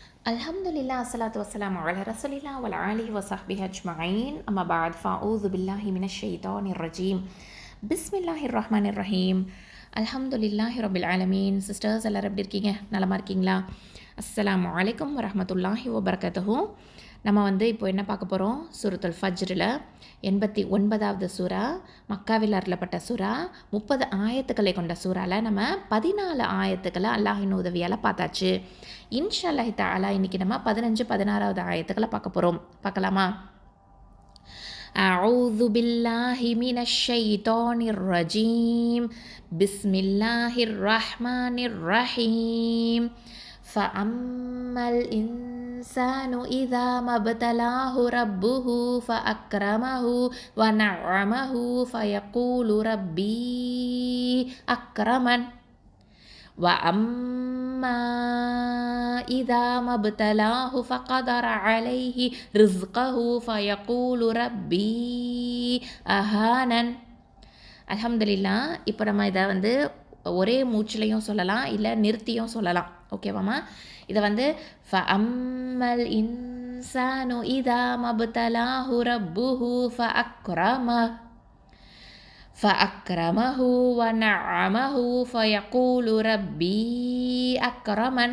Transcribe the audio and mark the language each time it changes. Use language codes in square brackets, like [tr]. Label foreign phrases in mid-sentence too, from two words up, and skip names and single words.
[ar] الحمد لله الصلاة والسلام على رسول الله وآله وصحبه أجمعين. أما بعد فأعوذ بالله من الشيطان الرجيم بسم الله الرحمن الرحيم. الحمد لله رب العالمين. [ta] Sisters எல்லாரும் எப்படி இருக்கீங்க? நலமா இருக்கீங்களா? [ar] السلام عليكم ورحمة الله وبركاته. [ta] நம்ம இப்போ என்ன பார்க்க போகிறோம்? சூரத்துல் ஃபஜ்ரில் 89வது சூரா, மக்காவில் அருளப்பட்ட சூரா, 30 ஆயத்துக்களை கொண்ட சூறாவில் நம்ம 14 ஆயத்துக்களை அல்லாஹின் உதவியால் பார்த்தாச்சு. [ar] إن شاء الله تعالى [ta] இன்றைக்கி நம்ம 15, 16வது ஆயத்துக்களை பார்க்க போகிறோம். பார்க்கலாமா? [ar] أعوذ بالله من الشيطان الرجيم بسم الله الرحمن الرحيم فأما الإنسان إذا ما ابتلاه ربه فأكرمه ونعمه فيقول ربي أكرمن وأما إذا ما ابتلاه فقدر عليه رزقه فيقول ربي أهانن. [ta] அல்ஹம்துலில்லாஹ். இப்போ நம்ம இதை ஒரே மூச்சிலையும் சொல்லலாம், இல்லை நிறுத்தியும் சொல்லலாம். ஓகேவாம்மா? [ar] இதை فأما الإنسان إذا ما ابتلاه ربه فأكرمه ونعمه فيقول ربي أكرمن.